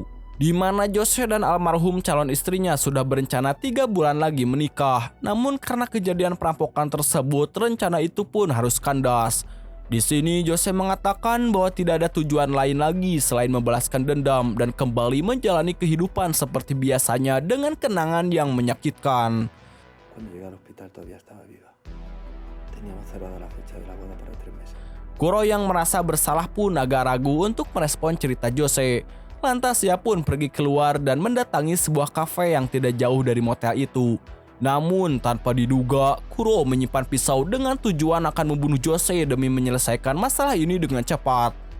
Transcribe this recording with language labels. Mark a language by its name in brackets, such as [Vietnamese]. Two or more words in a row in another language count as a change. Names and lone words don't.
[Indonesian] Di mana Jose dan almarhum calon istrinya sudah berencana 3 bulan lagi menikah. Namun karena kejadian perampokan tersebut, rencana itu pun harus kandas. Di sini Jose mengatakan bahwa tidak ada tujuan lain lagi selain membalaskan dendam dan kembali menjalani kehidupan seperti biasanya dengan kenangan yang menyakitkan. [Spanish] Cuando llegué al hospital todavía estaba viva. Teníamos cerrada la fecha de la boda para 3 meses. [Indonesian] Kuro yang merasa bersalah pun agak ragu untuk merespon cerita Jose. Lantas ia pun pergi keluar dan mendatangi sebuah kafe yang tidak jauh dari motel itu. Namun tanpa diduga, Kuro menyimpan pisau dengan tujuan akan membunuh Jose demi menyelesaikan masalah ini dengan cepat.